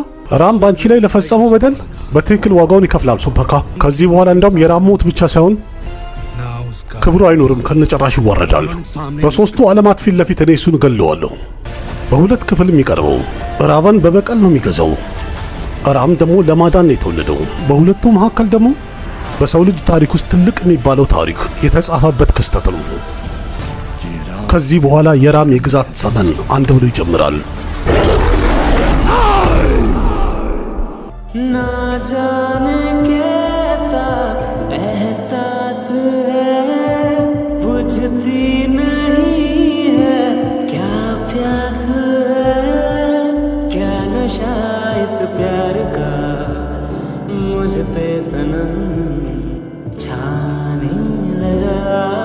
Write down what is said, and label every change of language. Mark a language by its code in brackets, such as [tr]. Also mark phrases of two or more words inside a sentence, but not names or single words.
[am] ራም ባንቺ ላይ ለፈጸመው በደል በትክክል ዋጋውን ይከፍላል ሱፐርካ። ከዚህ በኋላ እንደውም የራም ሞት ብቻ ሳይሆን ክብሩ አይኖርም፣ ከነጨራሽ ይዋረዳል። በሶስቱ ዓለማት ፊት ለፊት እኔ እሱን እገለዋለሁ። በሁለት ክፍል የሚቀርበው ራቫን በበቀል ነው የሚገዛው፣ ራም ደግሞ ለማዳን ነው የተወለደው። በሁለቱ መካከል ደግሞ በሰው ልጅ ታሪክ ውስጥ ትልቅ የሚባለው ታሪክ የተጻፈበት ክስተት ነው። ከዚህ በኋላ የራም የግዛት ዘመን አንድ ብሎ ይጀምራል። [hi] ना जाने कैसा एहसास है, बुझती नहीं है क्या प्यास है, क्या नशा इस प्यार का मुझ पे सनम छाने लगा।